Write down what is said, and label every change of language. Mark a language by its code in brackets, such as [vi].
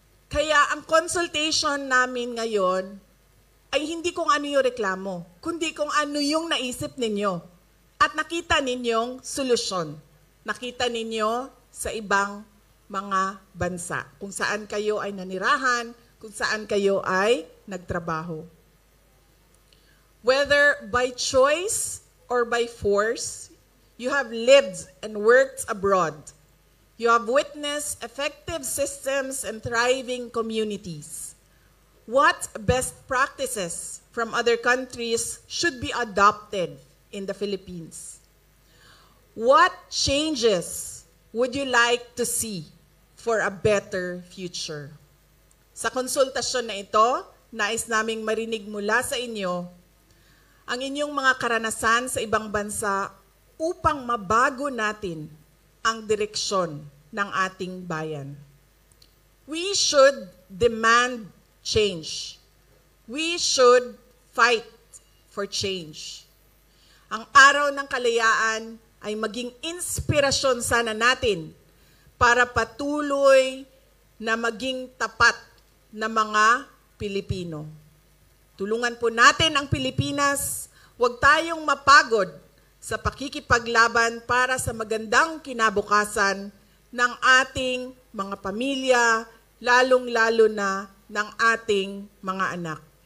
[tl] Kaya ang consultation namin ngayon ay hindi kung ano yung reklamo, kundi kung ano yung naisip ninyo at nakita ninyong solusyon. Nakita ninyo sa ibang mga bansa, kung saan kayo ay nanirahan, kung saan kayo ay nagtrabaho. [en] Whether by choice or by force, you have lived and worked abroad. You have witnessed effective systems and thriving communities. What best practices from other countries should be adopted in the Philippines? What changes would you like to see for a better future? [tl] Sa konsultasyon na ito, nais naming marinig mula sa inyo ang inyong mga karanasan sa ibang bansa upang mabago natin ang direksyon ng ating bayan. [en] We should demand change. We should fight for change. [tl] Ang araw ng kalayaan ay maging inspirasyon sana natin para patuloy na maging tapat na mga Pilipino. Tulungan po natin ang Pilipinas, huwag tayong mapagod sa pakikipaglaban para sa magandang kinabukasan ng ating mga pamilya, lalong-lalo na ng ating mga anak.